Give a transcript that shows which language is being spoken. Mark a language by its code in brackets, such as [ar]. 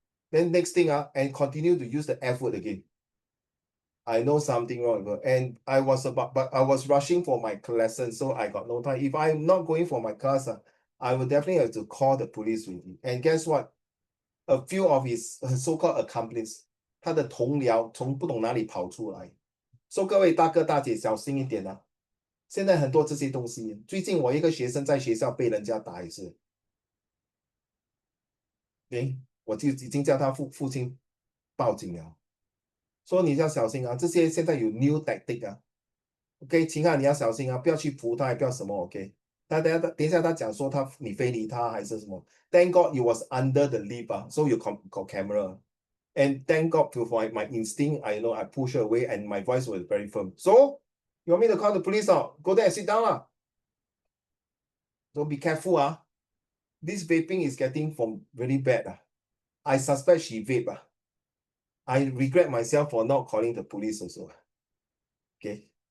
[en] Then next thing, and continue to use the F word again. I know something wrong with her. And but I was rushing for my lesson, so I got no time. If I'm not going for my class, I will definitely have to call the police with me. And guess what? A few of his so-called accomplices, [zh] 他的同僚从不懂哪里跑出来。 So 各位大哥大姐小心一点啊！现在很多这些东西，最近我一个学生在学校被人家打一次，我就已经叫他父亲报警了，说你要小心啊！这些现在有 new tactic 啊 ，OK， 秦汉你要小心啊，不要去扶他，也不要什么 OK。等一下他讲说你非礼他还是什么 [en] ？Thank God you was under the lift 啊，so you got camera. And thank God for my instinct, I push her away and my voice was very firm. So, you want me to call the police out? Go there and sit down lah. So be careful This vaping is getting from really bad I suspect she vape I regret myself for not calling the police also. Okay.